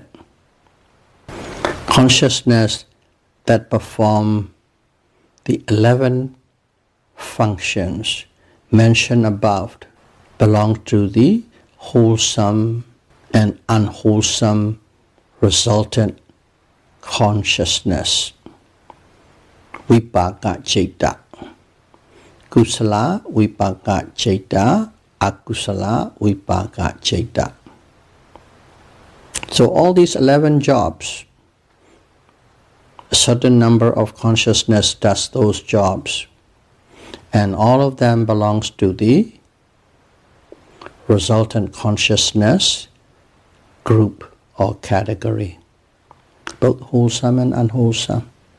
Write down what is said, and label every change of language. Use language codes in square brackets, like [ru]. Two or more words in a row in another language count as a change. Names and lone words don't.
[en] Consciousness that perform the 11 functions mentioned above belong to the wholesome and unwholesome resultant consciousness. [pi] Vipaka citta. Kusala vipaka citta, akusala vipaka citta. [en] So all these 11 jobs, a certain number of consciousness does those jobs, and all of them belongs to the resultant consciousness group or category, both wholesome and unwholesome.